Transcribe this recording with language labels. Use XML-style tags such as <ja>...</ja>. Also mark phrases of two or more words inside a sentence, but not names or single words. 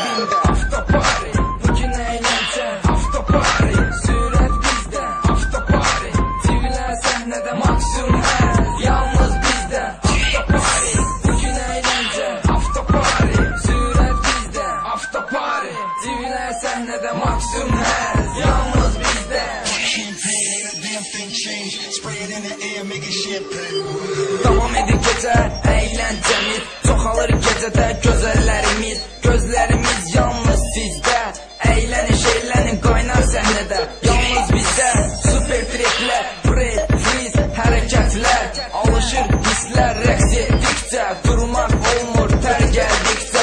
<az>Avtobari,</az> <tr>bugün eğlence,</tr> <az>avtobari, sürət bizdə, avtobari, TV'lər səhnədə maksimum həz, yalnız bizdə. Avtobari,</az> <tr>bugün eğlence,</tr> <az>avtobari, sürət bizdə, avtobari, TV'lər səhnədə maksimum həz, yalnız bizdə.</az> <en>Champagne ain't a damn thing changed. Spray it in the air, make it champagne.</en> <az>Davam edir gecə, əyləncəmiz, çoxalır gecədə gözəllərimiz. Gözlərimiz yalnız sizdə, əylənin, şeylənin, qaynar səhnədə. Yalnız bizdə, super triklər,</az> <en>break, freeze,</en> <az>hərəkətlər. Alışır hisslər, rəqs etdikcə, durmaq olmur tər gəldikcə.</az>